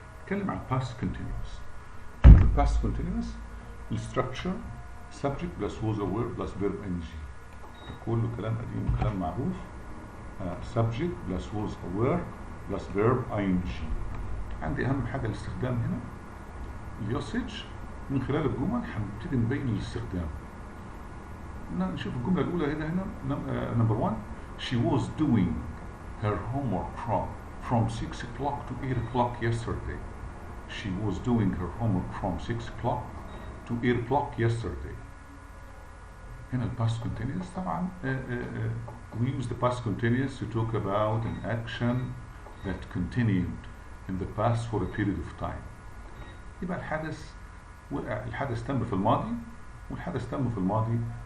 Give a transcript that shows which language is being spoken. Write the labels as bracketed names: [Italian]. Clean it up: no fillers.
[Arabic] نتكلم عن [English] past continuous. past continuous الستراكشر subject plus was or were plus verb ing. [Arabic] كله كلام قديم وكلام معروف. [English] subject plus was or were plus verb ing. [Arabic] عندي أهم حاجة الاستخدام هنا اليوسج. من خلال الجمل هنبتدي نبين الاستخدام. نشوف الجملة الأولى هنا number 1. [English] she was doing her homework from 6 o'clock to 8 o'clock yesterday. she was doing her homework from 6 o'clock to 8 o'clock yesterday. [Arabic] هنا [English] past continuous [Arabic] طبعا [English] we use the past continuous to talk about an action that continued in the past for a period of time. [Arabic] يبقى الحدث تم في الماضي، والحدث تم في الماضي